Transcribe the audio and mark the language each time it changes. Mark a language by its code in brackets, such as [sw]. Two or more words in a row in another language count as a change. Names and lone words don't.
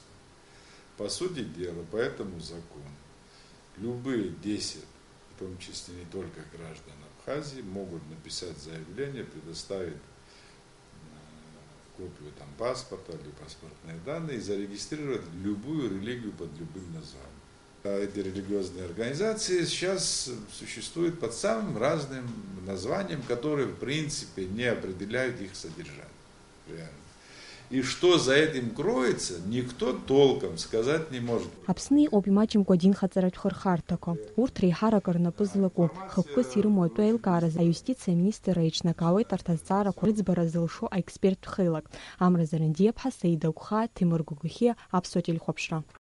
[ru] По сути дела, по этому закону любые 10, в том числе не только граждан Абхазии, могут написать заявление, предоставить копию там, паспорта или паспортные данные и зарегистрировать любую религию под любым названием. А эти религиозные организации сейчас существуют под самым разным названием, которые в принципе не определяют их содержание. Реально. И что за этим кроется, никто толком сказать не может. [ab] Аԥсны иҟоуп имаҷымкәа адин хаҵаратә хырхарҭақәа. Урҭ реиҳарак рнапы злаку, хықәкыс ирымоу атәы аилкааразы аиустициа аминистр еиҿнакаауеит арҭ азҵаарақәа рыӡбара зылшо аексперттә хеилак. Амра Зарандиаԥҳа, Саида Агәхаа, Ҭемыр Гәыгәхьиа, Аԥсуа телехәаԥшра.